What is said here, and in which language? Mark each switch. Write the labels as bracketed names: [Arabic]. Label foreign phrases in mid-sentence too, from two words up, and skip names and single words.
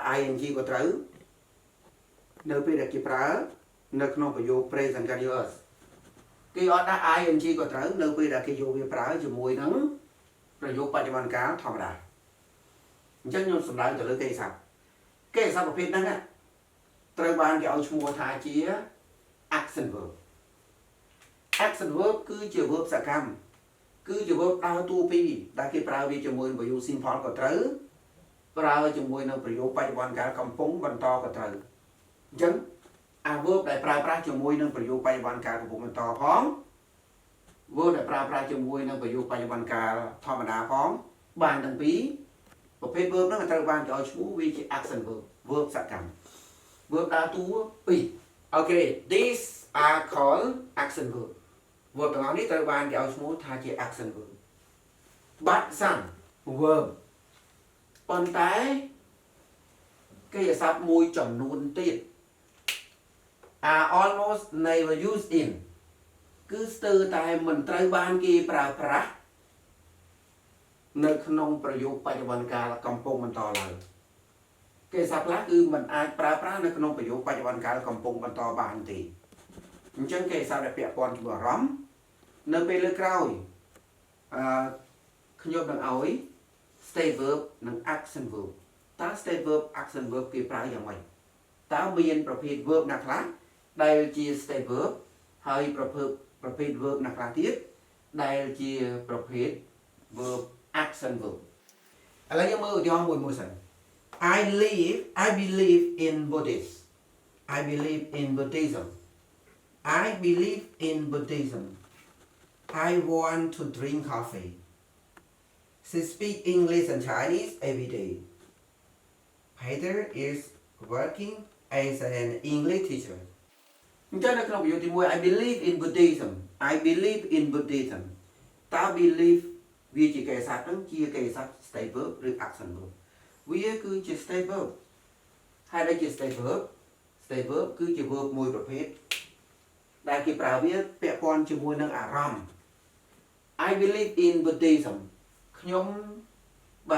[Khmer] ing ក៏ត្រូវនៅពេលដែលគេប្រើនៅក្នុងប្រយោគ [English] present continuous [Khmer] គេអត់ដាក់ ing ក៏ត្រូវនៅពេលដែលគេយកវាប្រើជាមួយនឹងប្រយោគបច្ចុប្បន្នកាលធម្មតាអញ្ចឹងខ្ញុំសម្ដៅទៅលើគេសាប់ប្រភេទហ្នឹងត្រូវបានគេឲ្យឈ្មោះថាជា [English] action verb action verb [Khmer] គឺជា verb សកម្មគឺជា verb ដើរតួពីរដែលគេប្រើវាជាមួយនឹងប្រយោគ simple ក៏ត្រូវប្រើជាមួយនឹងប្រយោគបច្ចុប្បន្នកាលកំពុងបន្តក៏ត្រូវអញ្ចឹងអា verb ដែលប្រើប្រាស់ជាមួយនឹងប្រយោគបច្ចុប្បន្នកាលកំពុ ងបន្តផង verb ដែលប្រើប្រាស់ជាមួយនឹងប្រយោគបច្ចុប្បន្នកាលធម្មតាផងបានទាំងពីរប្រភេទ verb ហ្នឹងត្រូវបានគេឲ្យឈ្មោះវាជា [English] action verb [Khmer] verb សកម្ម verb ដើរតួពីរអូខេ [English] these are called action verb verb [Khmer] ទាំងអស់នេះត្រូវបានគេឲ្យឈ្មោះថាជា action [English] verb but some verb [Khmer] ប៉ុន្តែគេអាស័ព្ទមួយចំនួនទៀត [English] are almost never used in [Khmer] គឺស្ទើរតែមិនត្រូវបានគេប្រើប្រាស់នៅក្នុងប្រយោគបច្ចុប្បន្នកាលកំពុងបន្តឡើងគេអាស័ព្ទខ្លះគឺមិនអាចប្រើប្រាស់នៅក្នុងប្រយោគបច្ចុប្បន្នកាលកំពុងបន្តបានទេអញ្ចឹងគេអាស័ព្ទដែលពាក់ព័ន្ធជាមួយអារម្មណ៍នៅពេលលើក្រោយ ខ្ញុំនឹងឲ្យ [English] state verb [Khmer] និង [English] action verb [Khmer] តើ [English] state verb action verb [Khmer] គេប្រើយ៉ាងម៉េចតើមានប្រភេទ verb ណាខ្លះដែលជា [English] state verb [Khmer] ហើយប្រភេទ verb ណាខ្លះទៀតដែលជាប្រភេទ [English] verb action verb [Khmer] ឥឡូវយើងមើលឧទាហរណ៍មួយសិន [English] I believe in Buddhism I believe in Buddhism I believe in Buddhism I want to drink coffee She speaks English and Chinese every day Peter is working as an English teacher [Khmer] អញ្ចឹងនៅក្នុងប្រយោគទី1 [English] I believe in Buddhism I believe in Buddhism តើ believe [Khmer] វាជាកិរិយាសព្ទហ្នឹងជាកិរិយាសព្ទ [English] state verb ឬ action verb វា [Khmer] គឺជា [English] state verb [Khmer] ហើយដែលជា [English] state verb [Khmer] គឺជា verb មួយប្រភេទដែលគេប្រើវាពាក់ព័ន្ធជាមួយនឹងអារម្មណ៍ [English] I believe in Buddhism [Khmer] ខ្ញុំបើ